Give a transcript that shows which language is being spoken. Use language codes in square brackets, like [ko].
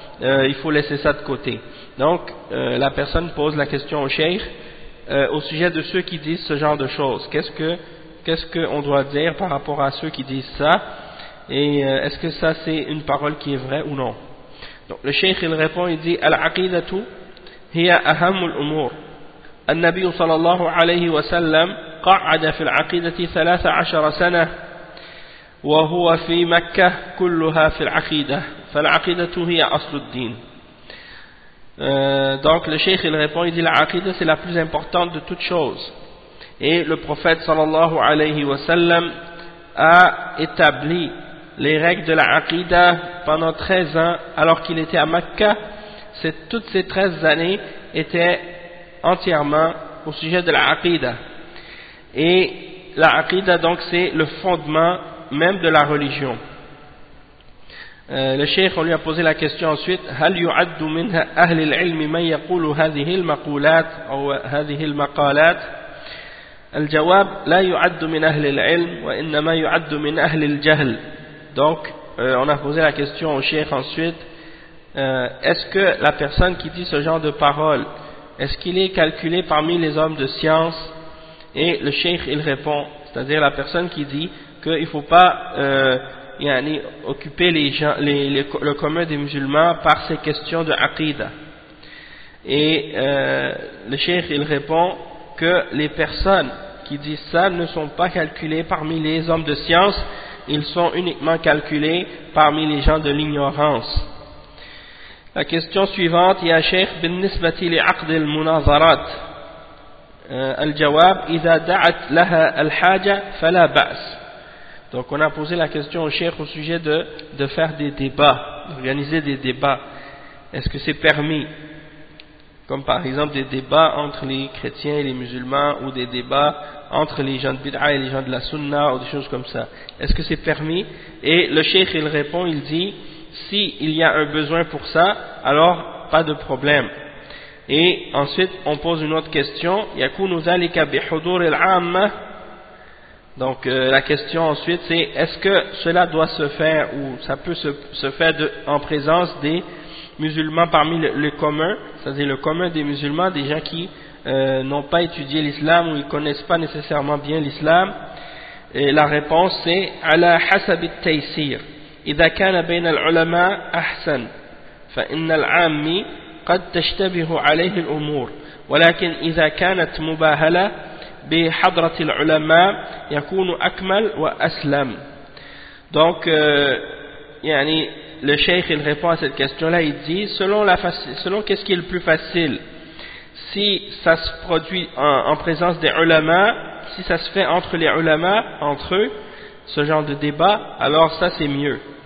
[fr] Il faut laisser ça de côté. Donc la personne pose la question au Cheikh au sujet de ceux qui disent ce genre de choses. Qu'est-ce qu'on doit dire par rapport à ceux qui disent ça, et est-ce que ça c'est une parole qui est vraie ou non? Donc le Cheikh il répond, il dit [ar] Al-aqidatu هي أهم الأمور. النبي صلى الله عليه وسلم قعد في العقيدة 13 سنة وهو في مكة كلها في العقيدة، فالعقيدة هي أصل الدين. [fr] Donc le Cheikh il répond, il dit l'aqida c'est la plus importante de toutes choses, et le prophète [ar] صلى الله عليه وسلم [fr] a établi les règles de l'aqida pendant 13 ans alors qu'il était à Mecca. Toutes ces 13 années étaient entièrement au sujet de l'aqida. Et l'aqida, donc, c'est le fondement même de la religion. Le Cheikh, on lui a posé la question ensuite, [ar] هل يعد من أهل العلم من يقول هذه المقولات أو هذه المقالات؟ الجواب لا يعد من أهل العلم وإنما يعد من أهل الجهل. [fr] Donc, on a posé la question au Cheikh ensuite, est-ce que la personne qui dit ce genre de parole, est-ce qu'il est calculé parmi les hommes de science? Et le Cheikh il répond, c'est-à-dire la personne qui dit qu'il ne faut pas occuper les gens, le commun des musulmans par ces questions de aqida. Et le cheikh, il répond que les personnes qui disent ça ne sont pas calculées parmi les hommes de science, ils sont uniquement calculés parmi les gens de l'ignorance. La question suivante, ya Cheikh, [ar] بالنسبة لعقد المناظرات الجواب إذا دعت لها الحاجة فلا بأس. [fr] Donc on a posé la question au Cheikh au sujet de faire des débats, d'organiser des débats. Est-ce que c'est permis? Comme par exemple des débats entre les chrétiens et les musulmans, ou des débats entre les gens de Bid'a et les gens de la Sunna, ou des choses comme ça. Est-ce que c'est permis? Et le Cheikh, il répond, il dit, s'il y a un besoin pour ça, alors pas de problème. Et ensuite, on pose une autre question. [ar] Yakunu zalika bihudur al-amma. [fr] Donc, la question ensuite, c'est est-ce que cela doit se faire, ou ça peut se faire en présence des musulmans parmi le commun, c'est-à-dire le commun des musulmans, des gens qui n'ont pas étudié l'islam ou ils connaissent pas nécessairement bien l'islam. Et la réponse, c'est [ar] ala hasab al-taysir. إذا كان بين العلماء أحسن فإن العامي قد تشتبه عليه الأمور ولكن إذا كانت مباهلة بحضرة العلماء يكون أكمل وأسلم. [fr] Donc le cheikh, il répond à cette question là il dit selon qu'est-ce qui est le plus facile, si ça se produit en présence des ulama, si ça se fait entre les ulama, entre eux, ce genre de débat, alors ça c'est mieux.